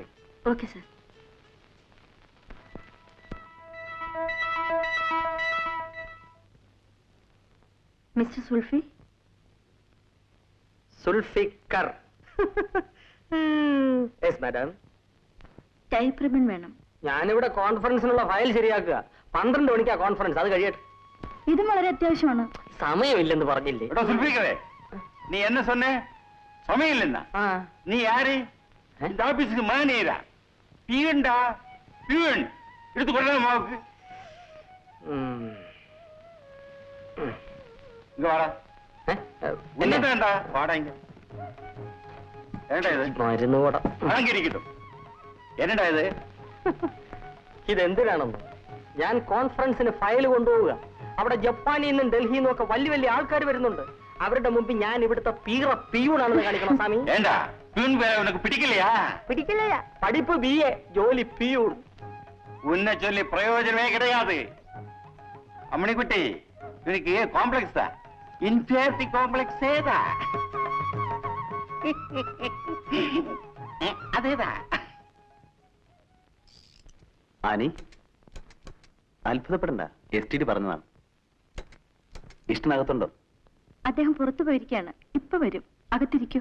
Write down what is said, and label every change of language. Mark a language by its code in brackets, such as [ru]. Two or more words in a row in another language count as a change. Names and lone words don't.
[en] Okay sir. [ml] മിസ്റ്റർ സുൽഫി, സുൽഫിക്കർ. [en] Yes madam. [ml] ടൈപ്പ് റിബൺ വേണം. ഞാനിവിടെ കോൺഫറൻസിനുള്ള ഫയൽ ശരിയാക്കുക. 12 മണിക്കാ കോൺഫറൻസ്, അത് കഴിയട്ടെ. ഇതും വളരെ അത്യാവശ്യമാണ്. സമയമില്ലെന്ന് പറഞ്ഞില്ലേ? [ta] எடா சுல்பிக்கவே நீ என்ன சொன்ன சமயம் இல்லைன்னா [ml] ആ. [ta] நீ யாரு இந்த ஆபீஸுக்கு மேனேஜரா பியூன்டா பியூன் எடுத்து கொடுறா மாவுக்கு [ml] ഉം. [ta] இங்க வாடா [ml] ഏ? [ta] என்னடா வாடா இங்க என்னடா இது [ml] മരുന്ന് കൂട. [ta] அங்க இருக்கட்டும் என்னடா இது [ml] ഇതെന്തിനാണെന്നോ? ഞാൻ കോൺഫറൻസിന് ഫയൽ കൊണ്ടുപോവുക. അവിടെ ജപ്പാനിൽ നിന്നും ഡൽഹിയിൽ നിന്നും ഒക്കെ വലിയ വലിയ ആൾക്കാർ വരുന്നുണ്ട്. അവരുടെ മുമ്പിൽ ഞാൻ ഇവിടുത്തെ പിയൂണാണെന്ന് കാണിക്കണം സ്വാമി. [ta] ஏண்டா பியூன் வேலை உனக்கு பிடிக்கலையா [ml] പിടിക്കില്ല. പഠിപ്പ് BA, ജോലി പിയൂൺ. [ta] உன்னை சொல்லி பிரயோஜனமே கிடையாது அம்மணிக்குட்டி இவனுக்கு காம்ப்ளெக்ஸ் தான் [en] inferiority complex [ta] தான் அதேதான் [ml] ആനി, അത്ഭുതപ്പെടണ്ട. STD പറഞ്ഞതാണ്. ഇഷ്ടനകത്തുണ്ടോ? അദ്ദേഹം പുറത്തു പോയിരിക്കുകയാണ്. ഇപ്പൊ വരും. അകത്തിരിക്കൂ.